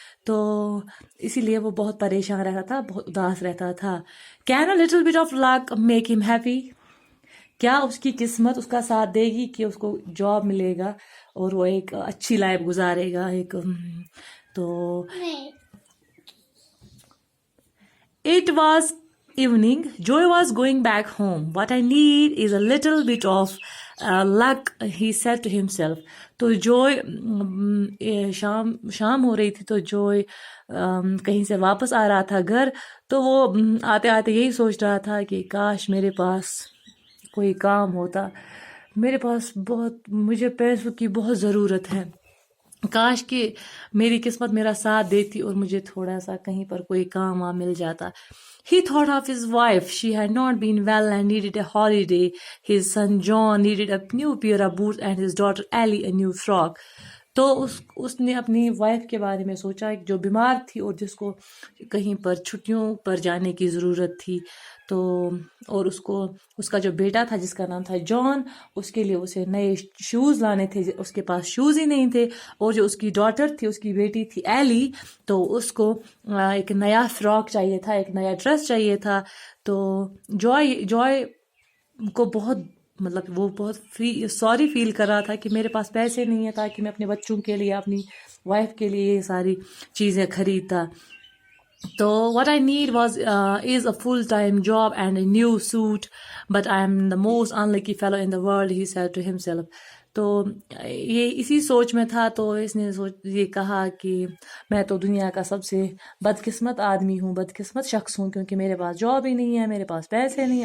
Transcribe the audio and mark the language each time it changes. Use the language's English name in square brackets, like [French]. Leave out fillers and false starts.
[Urdu] تو اسی لیے وہ بہت پریشان رہتا تھا، بہت اداس رہتا تھا. [English] Can a little bit of luck make him happy? [Urdu] کیا اس کی قسمت اس کا ساتھ دے گی کہ اس کو جاب ملے گا اور وہ ایک اچھی لائف گزارے گا. [English] تو It was evening. Joy was going back home. What I need is a little bit of luck, he said to himself. [Urdu] تو جوئے شام ہو رہی تھی، تو جوئے کہیں سے واپس آ رہا تھا گھر، تو وہ آتے آتے یہی سوچ رہا تھا کہ کاش میرے پاس کوئی کام ہوتا، میرے پاس مجھے پیسوں کی بہت ضرورت ہے، کاش کہ میری قسمت میرا ساتھ دیتی اور مجھے تھوڑا سا کہیں پر کوئی کام مل جاتا. [English] He thought of his wife. She had not been well and needed a holiday. His son John needed a new pair of boots and his daughter Ellie a new frock. [Urdu] تو اس نے اپنی وائف کے بارے میں سوچا جو بیمار تھی اور جس کو کہیں پر چھٹیوں پر جانے کی ضرورت تھی. تو اور اس کا جو بیٹا تھا جس کا نام تھا جان، اس کے لیے اسے نئے شوز لانے تھے، اس کے پاس شوز ہی نہیں تھے. اور جو اس کی ڈاٹر تھی، اس کی بیٹی تھی ایلی، تو اس کو ایک نیا فراک چاہیے تھا، ایک نیا ڈریس چاہیے تھا. تو جوائے کو وہ بہت سوری فیل کر رہا تھا کہ میرے پاس پیسے نہیں ہیں تاکہ میں اپنے بچوں کے لیے، اپنی وائف کے لیے یہ ساری چیزیں خریدتا. [English] تو what I need is a full-time job and a new suit, but I am the most unlucky fellow in the world, he said to himself. [Urdu] تو یہ اسی سوچ میں تھا، تو اس نے یہ کہا کہ میں تو دنیا کا سب سے بدقسمت آدمی ہوں، بدقسمت شخص ہوں، کیونکہ میرے پاس جاب ہی نہیں ہے، میرے پاس پیسے نہیں ہیں.